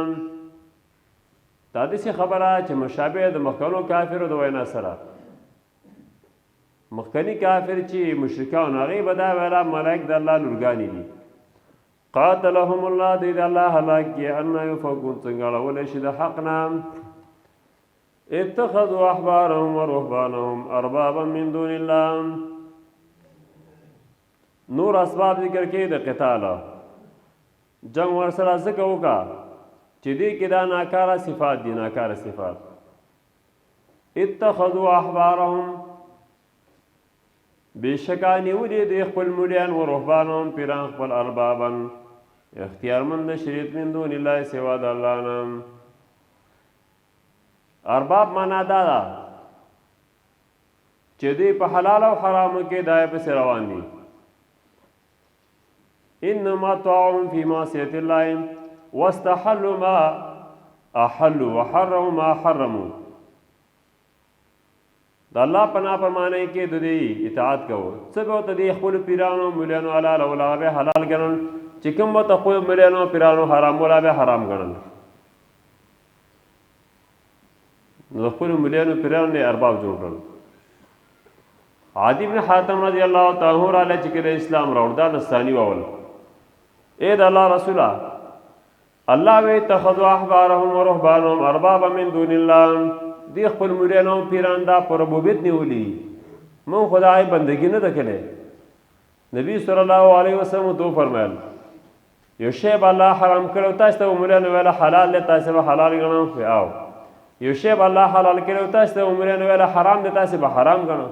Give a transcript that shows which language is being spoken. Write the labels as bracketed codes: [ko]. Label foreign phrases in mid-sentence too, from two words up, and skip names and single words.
[ps] دا داسې خبره چې مشابه د مخکنو کافرو د وینا سره. مخکنی کافر چې مشرکان هغې به دا ویله ملائک د الله لورګانې دي. [ar] قاتلهم الله، [ps] دی د الله هلاک کړي. [ar] انا یؤفکون، [ps] څنګه اړولی شي د حق نه. [ar] اتخذوا احبارهم ورهبانهم اربابا من دون الله. [ps] نور اسباب ذکر کوي د قتال. جنگ ورسره ځکه وکړه چې دې کې دا ناکاره صفات دي، ناکاره صفات. [ar] اتخذوا احبارهم، [ps] بېشکه نیولي دي خپل مریان، [ar] و رهبانهم [ps] پیران خپل، اربابا اختیارمند د شریعت [ar] من دون الله، [ps] سوا د الله نه. ارباب معنا دا ده چې دوی په حلال او حرامو کې دای پسې روان دي. [ar] انما طاعهم فی معصیت الله واستحلوا ما احلوا وحرموا ما حرموا. [ps] د الله په نافرمانی کې د دې اطاعت کوو. څه به ورته د خپلو پیرانو ملیانو حلال او هغه به حلال ګڼل، چې کوم ورته خپلو ملیانو پیرانو حرام ولا به حرام ګڼل. نو د خپلو ملیانو پیرانو یې ارباب جوړ کړل. عادی بن حاتم [ar] رضی الله تعالی عنہ [ps] راله چې کله اسلام راوړ دا نصرانی واول. اے د الله رسوله، الله وی [ar] اتخذوا احبارهم ورهبانهم اربابا من دون الله. [ps] دی خپل مریانو پیران دا پر ربوبیت نیولی، من خدای بندگی نه دکله. نبی [ar] صلی الله علیه وسلم [ps] تو فرمایل یو شی به الله حرام کړو تاسو ته مریانو ویل حلال دی تاسو به حلال ګڼو، او یو شی به الله حلال کړو تاسو ته مریانو ویل حرام دی تاسو به حرام ګڼو.